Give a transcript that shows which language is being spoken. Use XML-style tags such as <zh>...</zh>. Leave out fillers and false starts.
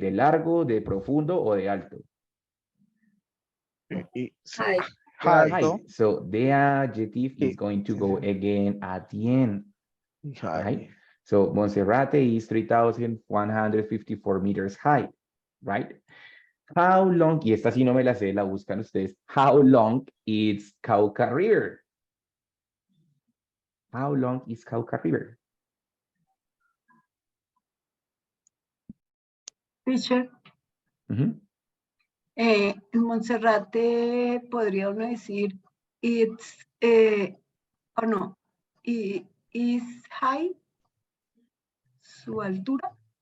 <es>¿De largo, de profundo o de alto?</es> <en>High.</en> <es>Alto.</es> <en>So the adjective is going to go again at the end. Right? So Monserrate is 3,154 meters high, right? How long,</en> <es>y esta sí no me la sé, la buscan ustedes.</es> <en>How long is Cauca River? How long is Cauca River?</en> <es>Teacher, en Monserrate podría uno decir it's o no,</es> <en>is high,</en> <es>su altura.</es>